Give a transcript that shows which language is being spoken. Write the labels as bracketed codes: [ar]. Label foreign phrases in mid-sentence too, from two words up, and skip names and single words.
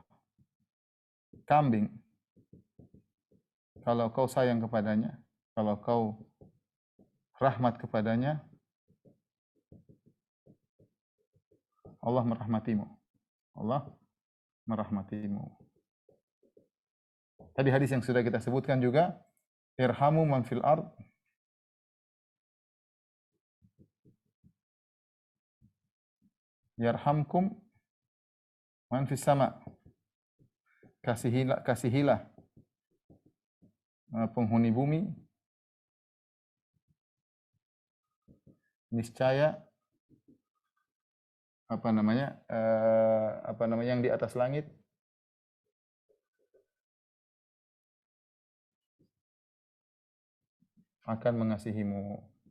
[id] Kambing, kalau kau sayang kepadanya, kalau kau rahmat kepadanya, Allah merahmatimu. Allah merahmatimu. Tadi hadis yang sudah kita sebutkan juga, [ar] ارحموا من في الأرض يرحمكم من في السماء. [id] Kasihilah penghuni bumi, niscaya yang di atas langit akan mengasihimu.